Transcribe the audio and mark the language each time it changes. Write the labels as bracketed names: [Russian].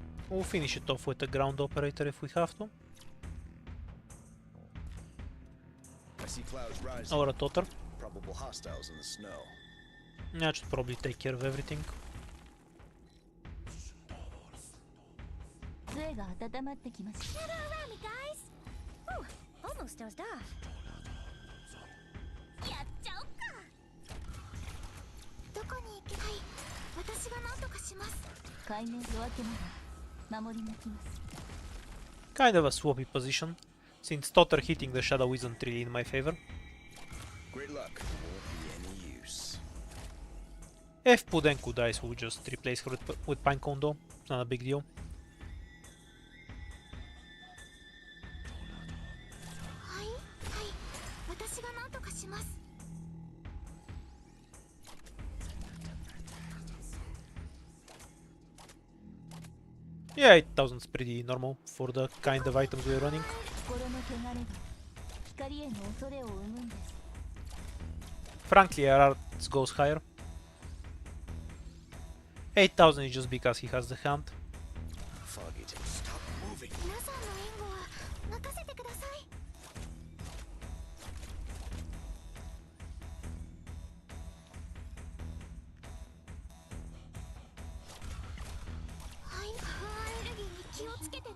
[English] We'll finish it off with a ground operator if we have to. I see clouds rising. Or a totter. Probable hostiles in the snow. I should probably take care of everything. [Japanese] 杖が温まってきました。 [English] Gather around me, guys. Whew, almost dozed off. [Japanese] やっちゃおっか。どこに行けばいい？私が何とかします。海面夜明けまで守り抜きます。 [English] Kind of a swappy position, since totter hitting the shadow isn't really in my favor. Great luck. Won't be any use. If Pudenku dies, we'll just replace her with Pinecone though. It's not a big deal. [Japanese] はいはい、私が何とかします。 [English] Yeah, 8000's pretty normal for the kind of items we're running. [Japanese] 心の汚れが光への恐れを生むんです。 [English] Frankly, our arts goes higher. 8000 is just because he has the hand. Foggy, stop moving. [Japanese] 皆さんの援護は任せてください。はい、アレルギーに気をつけてね。